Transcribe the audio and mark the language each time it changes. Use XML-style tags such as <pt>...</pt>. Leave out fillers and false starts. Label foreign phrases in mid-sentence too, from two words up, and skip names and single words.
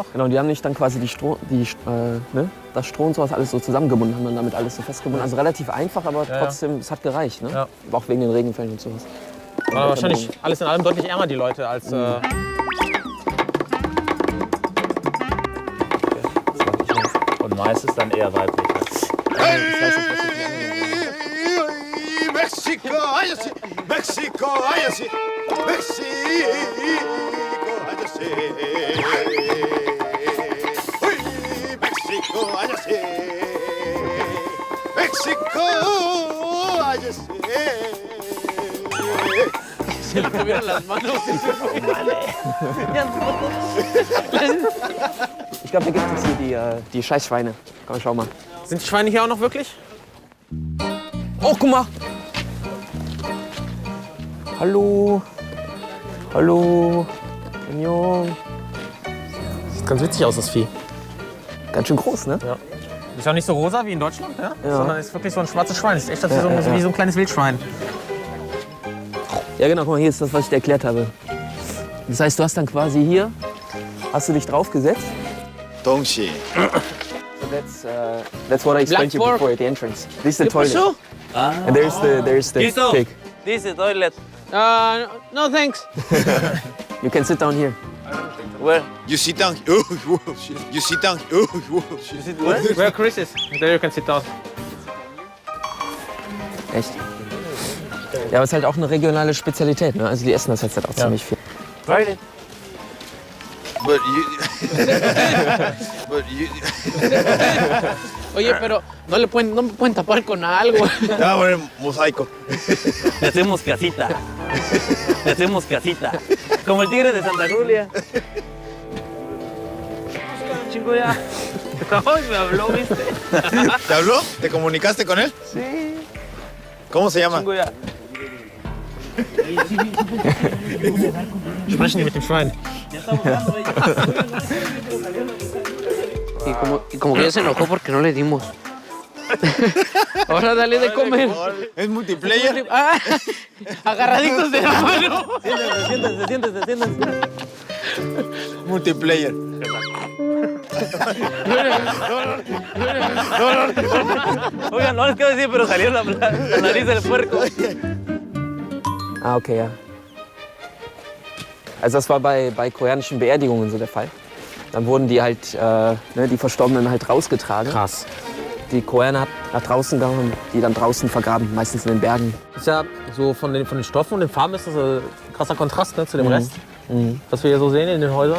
<de>Genau, und die haben nicht dann quasi das Stroh und sowas alles so zusammengebunden, haben dann damit alles so festgebunden. Also relativ einfach, aber trotzdem, es hat gereicht, ne? Ja. Auch wegen den Regenfällen und sowas. Aber wahrscheinlich alles in allem deutlich ärmer, die Leute, als... Und meistens dann eher weiblich.</de> <es>Mexico, váyase. Mexico, váyase. Mexico, váyase.</es> <en>Mexico, I just...</en> <es>Se le tuvieron las manos.</es> <de>Ich glaube, da gibt es hier die Scheißschweine. Komm, schau mal. Sind die Schweine hier auch noch wirklich? Oh, guck mal. Hallo. Hallo. Jung. Sieht ganz witzig aus, das Vieh. Ganz schön groß, ne? Ja. Ist ja nicht so rosa wie in Deutschland, ja? Ja. Sondern ist wirklich so ein schwarzes Schwein. Ist echt wie so ein kleines Wildschwein. Ja, genau, guck mal, hier ist das, was ich dir erklärt habe. Das heißt, du hast dann quasi hier, hast du dich draufgesetzt. Dongxi.</de> <en>So that's what I explained to you before at the entrance. This is the toilet. And there's the pig. This is toilet. No thanks. You can sit down here. Where? You sit down. Oh, shit. You sit down. Oh, shit. Where Chris is. There you can sit down.</en> <de>Echt? Ja, aber es ist halt auch eine regionale Spezialität, ne? Also die essen das jetzt halt auch ziemlich viel.</de> <en>Toilet. But you...</en> <es>Oye, pero no me pueden tapar con algo. Ah, bueno, mosaico. Le hacemos casita. Le hacemos casita. Como el tigre de Santa Julia. Chico ya. Ay, me habló, ¿viste? ¿Te habló? ¿Te comunicaste con él? Sí. ¿Cómo se llama? Chico ya.</es> <de>Sprechen mit dem Schwein.</de> <es>Y como que ya se enojó porque no le dimos. Ahora dale de comer. ¿Es multiplayer? Ah, agarraditos de la mano. Siéntense. Multiplayer. Oigan, no les quiero decir, pero salió la nariz del puerco.</es> <de>Ah, okay, ja. Also das war bei koreanischen Beerdigungen so der Fall. Dann wurden die halt, die Verstorbenen halt rausgetragen. Krass. Die Koreaner hat nach draußen gegangen und die dann draußen vergraben, meistens in den Bergen. Ist ja so von den Stoffen und den Farben ist das ein krasser Kontrast, ne, zu dem Rest, was wir hier so sehen in den Häusern.</de>